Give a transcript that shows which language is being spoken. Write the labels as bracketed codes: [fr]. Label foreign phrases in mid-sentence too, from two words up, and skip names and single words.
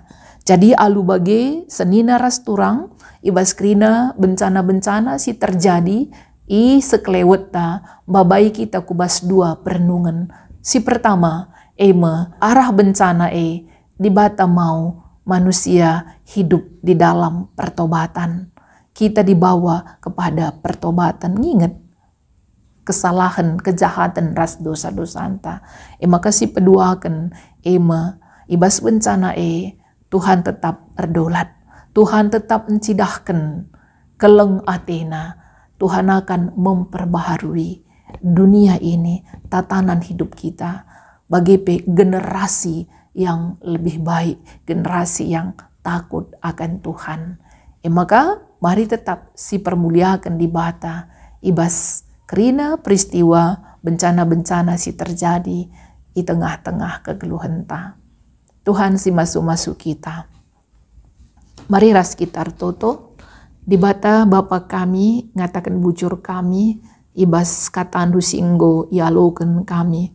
[btx] Jadi alu bage senina ras turang, ibas krina bencana-bencana si terjadi, i sekelewet ta, babai kita kubas dua perenungan. [id] Si pertama, arah bencana di bata mau manusia hidup di dalam pertobatan. Kita dibawa kepada pertobatan. Ingat kesalahan, kejahatan, [btx] ras dosa-dosa anta. Maka si peduakan ibas bencana Tuhan [id] tetap berdaulat. Tuhan tetap mencidahkan keleng Athena. Tuhan akan memperbaharui dunia ini, tatanan hidup kita. Bagi generasi yang lebih baik, generasi yang takut akan Tuhan. [btx] Maka mari tetap si permuliakan di bata, ibas kerina peristiwa bencana-bencana si terjadi [id] di tengah-tengah [btx] kegeluhan ta. Tuhan si masuk-masuk kita. Mari ras kita toto, di bata Bapa kami, ngatakan bujur kami, ibas katandu singgo ialoken kami.